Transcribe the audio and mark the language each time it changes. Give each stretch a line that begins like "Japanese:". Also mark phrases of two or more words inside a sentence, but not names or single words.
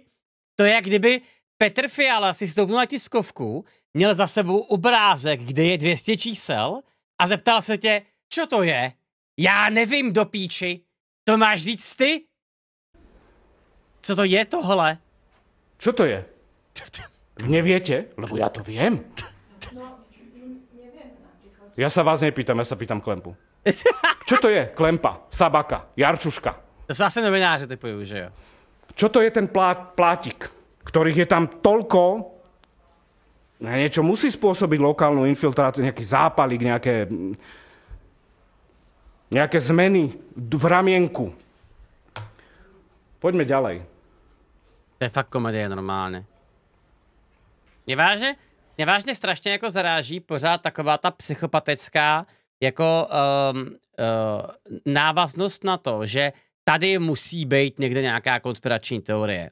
Czech: To je jak kdyby Petr Fiala si stoupnul na tiskovku, měl za sebou obrázek, kde je 200 čísel a zeptal se tě,
Slovak: čo to je?
Czech: Já nevím, do píči. To máš říct ty? Co to je tohle?
Slovak: Čo to je? Neviete? Lebo ja to viem. Ja sa vás nepýtam, ja sa pýtam Klempu. Čo to je? Klempa, Sabaka, Jarčuška. To sú asi novináři typujú, že jo? Čo to je ten plátik, ktorých je tam toľko? Niečo musí spôsobiť lokálnu infiltráciu, nejaký zápalik, nejaké zmeny v ramienku. Poďme ďalej.
Czech: To je fakt komedie normálně. Mě vážně strašně jako zaráží pořád taková ta psychopatická jako návaznost na to, že tady musí být někde nějaká konspirační teorie.